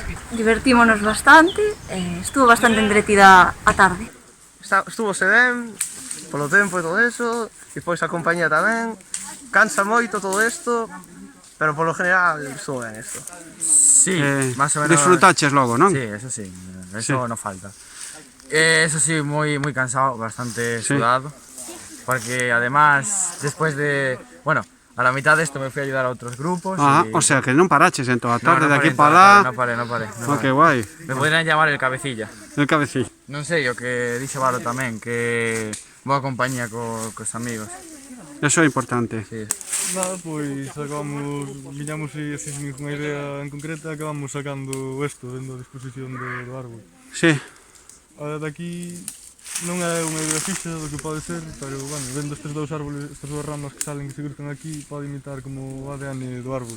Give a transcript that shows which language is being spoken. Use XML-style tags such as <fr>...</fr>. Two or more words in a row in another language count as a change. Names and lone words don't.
<gl>Divertímonos bastante e estuvo bastante entretida a tarde. Estuvose ben, polo tempo e todo eso, e pois a compañía tamén. Cansa moito todo isto, pero polo general estuvo ben isto.</gl> <es>Sí, más o menos.</es> <gl>Disfrutaches logo, non?</gl> <es>Sí, eso no falta. Eso sí, muy cansado, bastante sudado, porque además, después de, bueno, a la mitad de esto me fui a ayudar a otros grupos.</es> <gl>O sea, que non paraches en toda a tarde, de aquí para para lá.</gl> <es>No paré. Que guai. Me podrían llamar el cabecilla. El cabecillo.</es> <gl>Non sei, o que dixe Valo tamén, que boa compañía cos amigos. Eso é importante. Sí. Nada, pois viñamos e hacemos unha idea en concreta, acabamos sacando isto, dentro da disposición do árbol. Sí. A daqui non é unha idea fixa do que pode ser, pero, bueno, vendo estes dous árboles, estas dúas ramas que salen que se cruzan aquí, pode imitar como o ADN do árbol.</gl>